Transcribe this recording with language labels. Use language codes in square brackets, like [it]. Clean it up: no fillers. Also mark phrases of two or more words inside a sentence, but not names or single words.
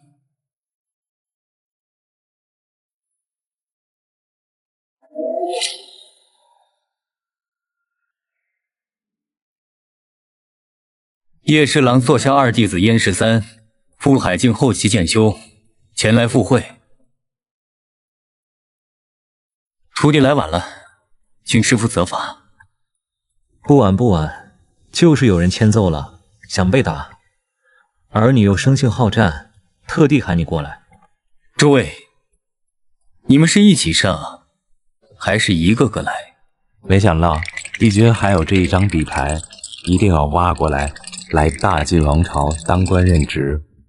[zh] 叶侍郎座下二弟子燕十三，赴海境后期渐修，前來赴會。徒弟來晚了，請師父責罰。不晚不晚，就是有人欠揍了，想被打，而你又生性好戰，特地喊你過來。諸位，你們是一起上，還是一個個來？沒想到帝君還有這一張底牌，一定要挖過來，來大晉王朝當官任職。